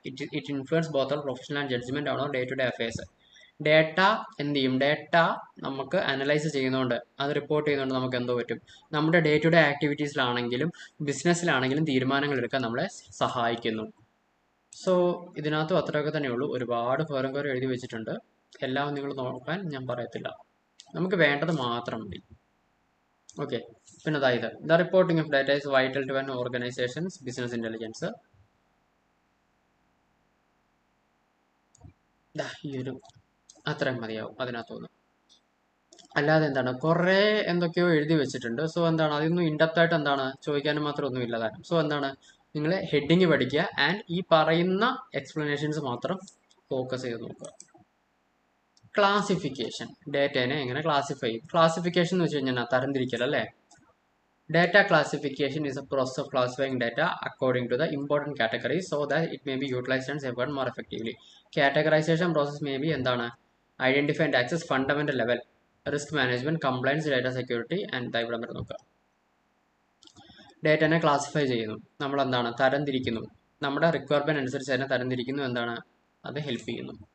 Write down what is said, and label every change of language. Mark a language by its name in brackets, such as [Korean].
[English] It influences both our professional and judgment on our day-to-day affairs. [Malayalam] Data എന്ത് ചെയ്യും, data നമുക്ക് analyse ചെയ്യുന്നതുകൊണ്ട്, അത് റിപ്പോർട്ട് ചെയ്യുന്നതുകൊണ്ട് നമുക്ക് എന്തോ പറ്റും, നമ്മുടെ ഡേ ടു ഡേ ആക്ടിവിറ്റീസിലാണെങ്കിലും ബിസിനസ്സിലാണെങ്കിലും തീരുമാനങ്ങൾ എടുക്കാൻ നമ്മളെ സഹായിക്കുന്നു. സോ ഇതിനകത്തും അത്രയൊക്കെ തന്നെയുള്ളൂ. ഒരുപാട് പേരും എഴുതി വെച്ചിട്ടുണ്ട്. എല്ലാം നിങ്ങൾ നോക്കാൻ ഞാൻ പറയത്തില്ല, നമുക്ക് വേണ്ടത് മാത്രം മതി. [English] okay, [Malayalam] പിന്നെ അതായത് [English] The reporting of data is vital to an organisations business intelligence. [Malayalam] ഈ ഒരു അത്രയും മതിയാവും അതിനകത്തുനിന്ന്. അല്ലാതെ എന്താണ് കുറേ എന്തൊക്കെയോ എഴുതി വെച്ചിട്ടുണ്ട്. സോ എന്താണ് അതൊന്നും ഇൻഡെപ്ത് എന്താണ് ചോദിക്കാനും മാത്രം ഒന്നും ഇല്ലതാനും. സോ എന്താണ് നിങ്ങൾ ഹെഡിങ് പഠിക്കുക ആൻഡ് ഈ പറയുന്ന എക്സ്പ്ലനേഷൻസ് മാത്രം ഫോക്കസ് ചെയ്ത് നോക്കുക. ക്ലാസിഫിക്കേഷൻ, ഡേറ്റേനെ എങ്ങനെ ക്ലാസിഫൈ ചെയ്യും. ക്ലാസിഫിക്കേഷൻ എന്ന് വെച്ച് കഴിഞ്ഞാൽ തരംതിരിക്കൽ അല്ലേ. [English] Data classification is a process of classifying data according to the important categories so that it may be utilized and served more effectively. Categorization process may be എന്താണ് identify and access fundamental level, risk management, compliance, data security and [Malayalam] ഇവിടെ വരെ നോക്കുക. ഡേറ്റനെ classify ചെയ്യുന്നു, നമ്മൾ എന്താണ് തരംതിരിക്കുന്നു, നമ്മുടെ requirement അനുസരിച്ച് അതിനെ തരംതിരിക്കുന്നു, എന്താണ് അത് ഹെൽപ്പ് ചെയ്യുന്നു.